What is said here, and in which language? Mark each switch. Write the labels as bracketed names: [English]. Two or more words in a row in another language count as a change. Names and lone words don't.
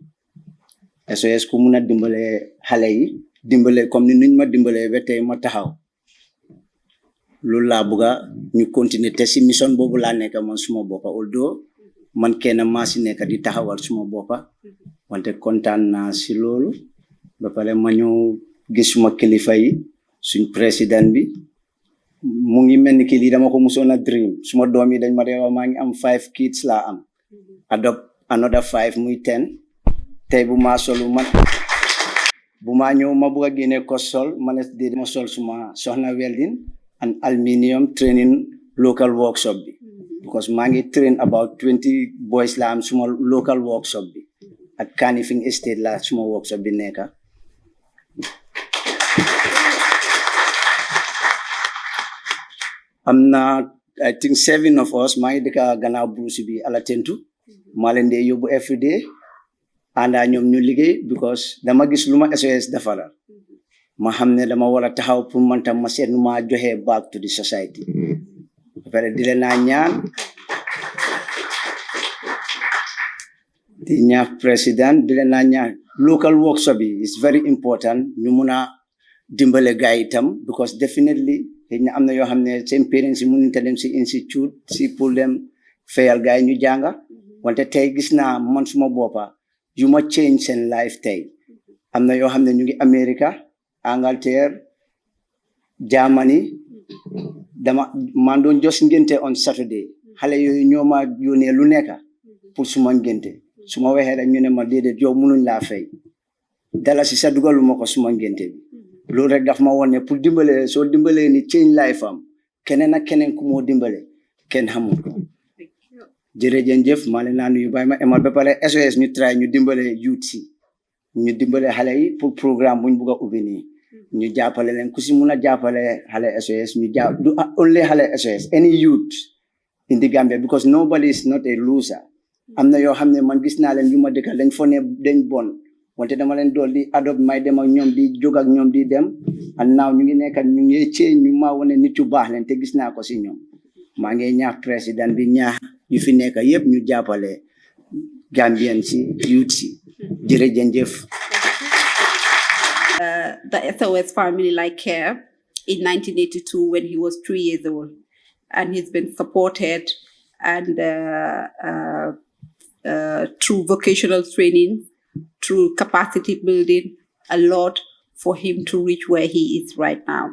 [Wolof] SOS ku mun a dimbale xale yi dimbale comme ni nuñ ma dimbale ba tey ma taxaw loolu laa bëgga ñu continuer te si mission boobu laa nekk man suma boppa although man kenn maa si nekk di taxawal suma boppa wante kontaan naa si loolu ba pare ma ñëw gis suma kilifa yi suñ président bi mu ngi mel ni ki lii dama ko musoon [English] a dream [Wolof] suma doom yi dañ ma dee wax maa ngi am 5 kids laa am [English] adopt another 5 [Wolof] muy 10 tey bu maa solu man bu maa ñëw ma bëgg a génne ko sol ma ne di ma sol suma soxna [English] welding and aluminium training local workshop [Wolof] bi because maa ngi [English] train about 20 boys [Wolof] la am suma [English] local workshop [Wolof] bi ak Kanifing Estate la suma workshop bi nekka am na [English] I think 7 of us [Wolof] maa ngi dëkka gannaaw Bruce bi ala tentu maa leen dee yóbbu [English] every day [Wolof] àndaa ñoom ñu liggéey because dama gis lu ma SOS defalal ma xam ne dama war a taxaw pour man tam ma seet nu ma joxe [English] back to the society [Wolof] pare di leen naa ñaan di ñaax président di leen naa ñaax [English] local workshop [Wolof] yi [English] is very important [Wolof] ñu mun a dimbale gaa yi itam because definitely xëy na am na yoo xam ne seen parents yi mënuñ te dem si institute si pour dem fayal gaa yi ñu jànga wante tey gis naa man suma boppa yu ma change seen life tey am na yoo xam ne ñu ngi America Angleterre Germany man doon jos ngénte [English] on Saturday [Wolof] xale yooyu ñoo ma yónnee lu nekk pour suma ngénte su ma waxee rek ñu ne ma déedéet yow mënuñ laa fay dala si sa dugalu ma ko suma ngénte bi loolu rek daf ma woon ne pour dimbale soo dimbalee ni [English] change life [Wolof] am keneen ak keneen ku moo dimbale kenn xamul ko jërëjëf maa leen naa nuyu bàyyi ma emal ba pare SOS ñu try ñu dimbale youth si ñu dimbale xale yi pour programme buñ bugg a ubbi nii ñu jàppale leen ku si mun a jàppale xale SOS ñu du only xale SOS any [English] youth in the Gambia because nobody is not a loser [Wolof] am na yoo xam ne man gis naa leen yu ma dëkkal dañ fo ne dañ bon wante dama leen dool di adopt may dem ak ñoom di jóg ak ñoom di dem [English] and now [Wolof] ñu ngi nekkat ñu ngi change ñu maa wane nit yu baax leen te gis naa ko si ñoom maa ngi ñaax président bi ñaax yu fi nekk yëpp ñu jàppale Gambian si youth si jërëjëf. [English] The SOS family like care in 1982 when he was 3 years old, and he's been supported and through vocational training, through capacity building, a lot for him to reach where he is right now.